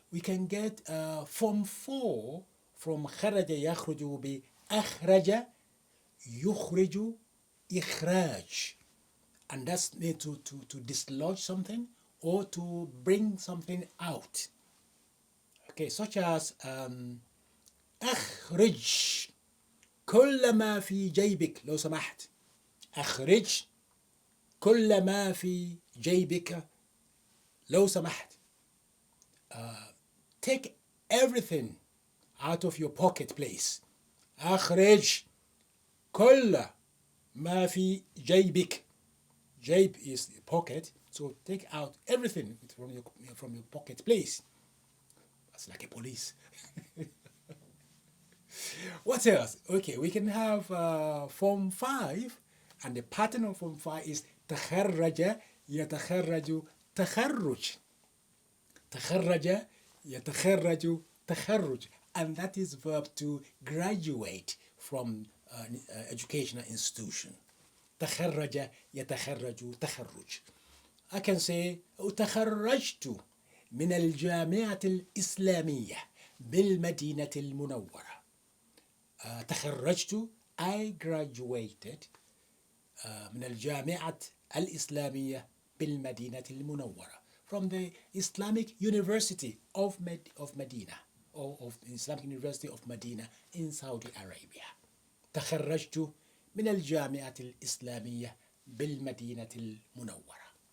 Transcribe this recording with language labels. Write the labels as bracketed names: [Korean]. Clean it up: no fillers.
[English] We can get form 4 from خرج يخرج will be [Arabic] أخرج يخرج إخراج, [English] and that's made to dislodge something or to bring something out. Okay, such as [Arabic] أخرج كل ما في جيبك لو سمحت. أخرج كل ما في جيبك لو سمحت. [English] Take everything out of your pocket, please. [Arabic] أخرج كل ما في جيبك. [English] جيب is the pocket, so take out everything from your pocket, please. That's like a police. What else? Okay, we can have form 5, and the pattern of form 5 is [Arabic] تخرج يتخرج تخرج. تخرج يتخرج تخرج, [English] and that is verb to graduate from an educational institution. [Arabic] تخرج يتخرج تخرج. [English] I can say [Arabic] تخرجت من الجامعة الإسلامية بالمدينة المنورة. تخرجت [English] I graduated [Arabic] من الجامعة الإسلامية بالمدينة المنورة [English] from the Islamic University of Medina, or of the Islamic University of Medina in Saudi Arabia. [Arabic] تخرجت من الجامعة الإسلامية بالمدينة المنورة.